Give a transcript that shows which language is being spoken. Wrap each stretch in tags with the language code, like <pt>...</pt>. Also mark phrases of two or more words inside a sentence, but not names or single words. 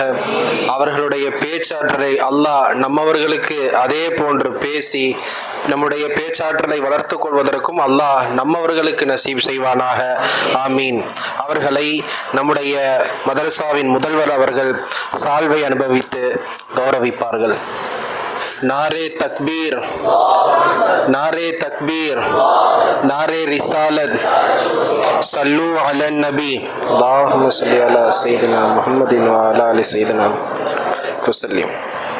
<ta>அவர்களுடைய பேச்சாற்றலை அல்லாஹ் நம்மவர்களுக்கு அதே போன்று பேசி நம்முடைய பேச்சாற்றலை வளர்த்து கொள்வதற்கும் அல்லாஹ் நம்மவர்களுக்கு நசீப் செய்வானாக. ஆமீன். அவர்களை நம்முடைய மதரசாவின் முதல்வர் அவர்கள் சால்வை அனுபவித்து கௌரவிப்பார்கள்.</ta> <ur>نعرۂ تکبیر، نعرۂ تکبیر، نعرۂ رسالت,</ur> <ar>صلوا على النبي, اللهم صل على سيدنا محمد و على آل سيدنا وسلم.</ar>